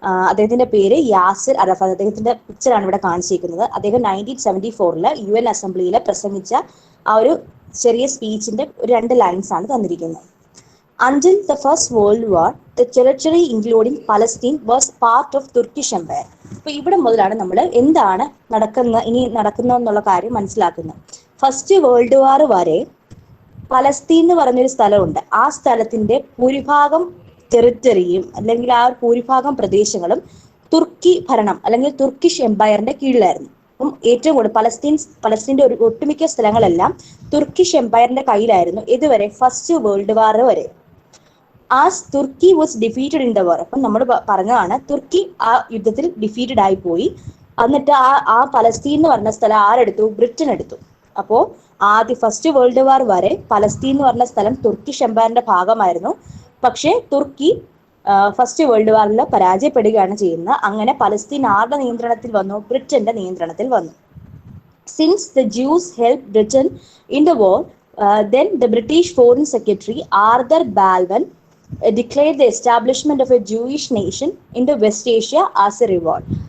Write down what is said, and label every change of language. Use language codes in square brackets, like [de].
[ml] അദ്ദേഹത്തിന്റെ പേര് യാസിർ അറഫാത്ത്. അദ്ദേഹത്തിന്റെ പിക്ചറാണ് ഇവിടെ കാണിച്ചിരിക്കുന്നത്. അദ്ദേഹം 1974 UN അസംബ്ലിയിൽ പ്രസംഗിച്ച ആ ഒരു ചെറിയ സ്പീച്ചിന്റെ 2 ലൈൻസ് ആണ് തന്നിരിക്കുന്നത്. [en] Until the First World War, the territory including Palestine was part of Turkish Empire. [ml] അപ്പൊ ഇവിടെ മുതലാണ് നമ്മൾ എന്താണ് ഇനി നടക്കുന്നതെന്നുള്ള കാര്യം മനസ്സിലാക്കുന്നത്. ഫസ്റ്റ് വേൾഡ് വാർ വരെ പലസ്തീൻ എന്ന് പറഞ്ഞൊരു സ്ഥലമുണ്ട്. ആ സ്ഥലത്തിന്റെ ഭൂരിഭാഗം ടെറിറ്ററിയും അല്ലെങ്കിൽ ആ ഭൂരിഭാഗം പ്രദേശങ്ങളും തുർക്കി ഭരണം അല്ലെങ്കിൽ തുർക്കിഷ് എംപയറിന്റെ കീഴിലായിരുന്നു. ഏറ്റവും കൂടുതൽ പലസ്തീൻ്റെ ഒരു ഒട്ടുമിക്ക സ്ഥലങ്ങളെല്ലാം തുർക്കിഷ് എംപയറിന്റെ കയ്യിലായിരുന്നു ഇതുവരെ ഫസ്റ്റ് വേൾഡ് വാർ വരെ. [en] as തുർക്കി was defeated in the war, [ml] അപ്പം നമ്മൾ പറഞ്ഞതാണ് തുർക്കി ആ യുദ്ധത്തിൽ ഡിഫീറ്റഡ് ആയി പോയി. എന്നിട്ട് ആ പലസ്തീൻ എന്ന് പറഞ്ഞ സ്ഥലം ആരെടുത്തു? ബ്രിട്ടൻ എടുത്തു. അപ്പോൾ ഫസ്റ്റ് വേൾഡ് വാർ വരെ പലസ്തീൻ എന്ന് പറഞ്ഞ സ്ഥലം തുർക്കിഷ് എംപയറിന്റെ ഭാഗമായിരുന്നു. പക്ഷേ തുർക്കി ഫസ്റ്റ് വേൾഡ് വാറിൽ പരാജയപ്പെടുകയാണ് ചെയ്യുന്നത്. അങ്ങനെ പലസ്തീൻ ആരുടെ നിയന്ത്രണത്തിൽ വന്നു? ബ്രിട്ടന്റെ നിയന്ത്രണത്തിൽ വന്നു. [en] Since the Jews help Britain in the war, then the British Foreign Secretary Arthur Balfour declared the establishment of a Jewish nation in the West Asia as a reward.